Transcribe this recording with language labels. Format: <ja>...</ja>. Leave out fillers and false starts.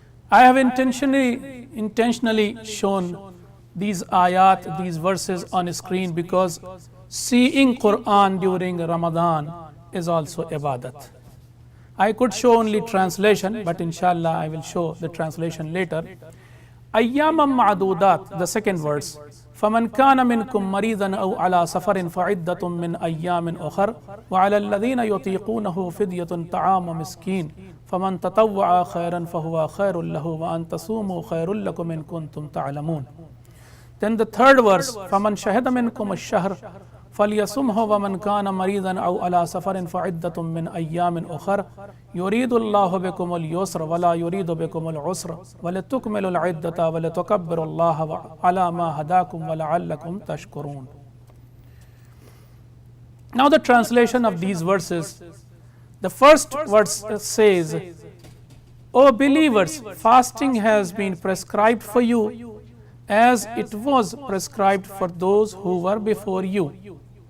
<en>I have intentionally shown these ayat, these verses on screen because seeing Quran during Ramadan is also ibadat. I could show only translation, but inshallah I will show the translation later. Ayyamam ma'dudat, the second verse.</en> <ar>فمن كان منكم مريضا أو على سفر فعدة من أيام أخر وعلى الذين يطيقونه فدية طعام مسكين فمن تطوع خيرا فهو خير له وأن تصوموا خير لكم إن كنتم تعلمون.</ar> <en>Then the third verse,</en> <ar>فمن شهد منكم الشهر فليصمه ومن كان مريضا أو على سفر فعدة من أيام أخر يريد الله بكم اليسر ولا يريد بكم العسر ولتكملوا العدة ولتكبروا الله على ما هداكم ولعلكم تشكرون.</ar> <en>Now the translation of these verses. The first verse says, O believers, fasting has been prescribed for you as it was prescribed for those who were before you.</en>